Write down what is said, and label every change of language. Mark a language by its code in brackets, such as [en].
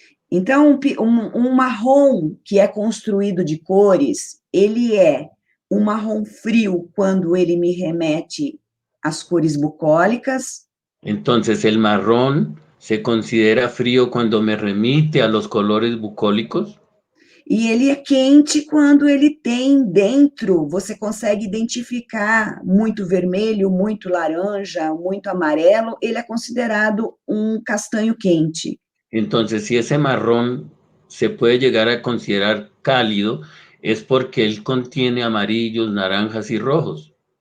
[pt] Então, marrom que é construído de cores, ele é um marrom frio quando ele me remete às cores bucólicas, [es] Entonces el marrón se considera frío cuando me remite a los colores bucólicos. [pt] e ele é quente quando ele tem dentro, você consegue identificar muito vermelho, muito laranja, muito amarelo, ele é considerado um castanho quente. [es] Entonces, si ese marrón se puede llegar a considerar cálido, es porque él contiene amarillos, naranjas y rojos.